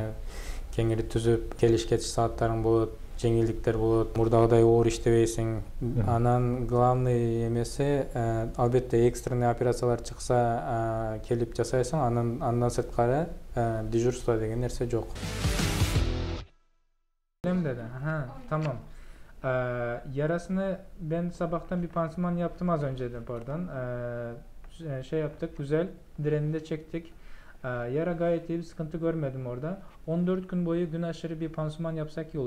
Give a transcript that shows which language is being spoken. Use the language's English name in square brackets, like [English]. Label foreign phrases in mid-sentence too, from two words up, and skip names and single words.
[Kyrgyz] Кеңири түзүп, келиш-кетиш сааттарың болот, жеңилдиктер болот, мурдагыдай оор иштебейсиң. Анан главный эмеси албетте экстренный операциялар чыкса келип жасайсың, андан сырткары дежурство деген нерсе жок. [Turkish] Tamam. Yarasını ben sabahtan bir pansuman yaptım az önceden pardon. Şey yaptık, güzel. Direnini de çektik. Yara gayet iyi, bir sıkıntı görmedim orada. 14 gün boyu gün aşırı bir pansuman yapsak iyi olur.